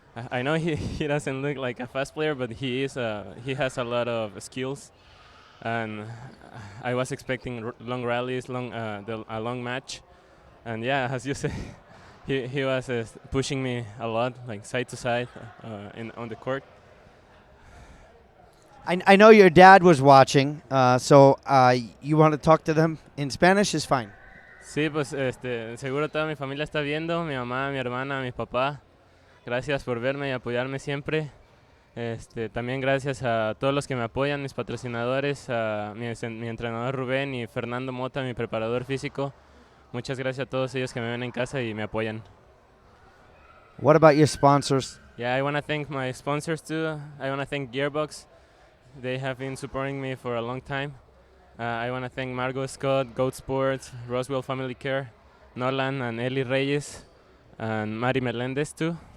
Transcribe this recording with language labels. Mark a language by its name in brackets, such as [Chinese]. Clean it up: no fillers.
[English] I know he doesn't look like a fast player, but he has a lot of skills, and I was expecting long rallies, a long match, and yeah, as you say. He was pushing me a lot, like side to side on the court. I know your dad was watching, so you want to talk to them in Spanish? Is fine. [Spanish] Sí, pues seguro toda mi familia está viendo, mi mamá, mi hermana, mi papá. Gracias por verme y apoyarme siempre. También gracias a todos los que me apoyan, mis patrocinadores, a mi entrenador Rubén y Fernando Mota, mi preparador físico. Muchas gracias a todos ellos que me ven en casa y me apoyan. [English] What about your sponsors? Yeah, I want to thank my sponsors too. I want to thank Gearbox. They have been supporting me for a long time. I want to thank Margot Scott, Goat Sports, Roswell Family Care, Nolan and Eli Reyes, and Mari Melendez too.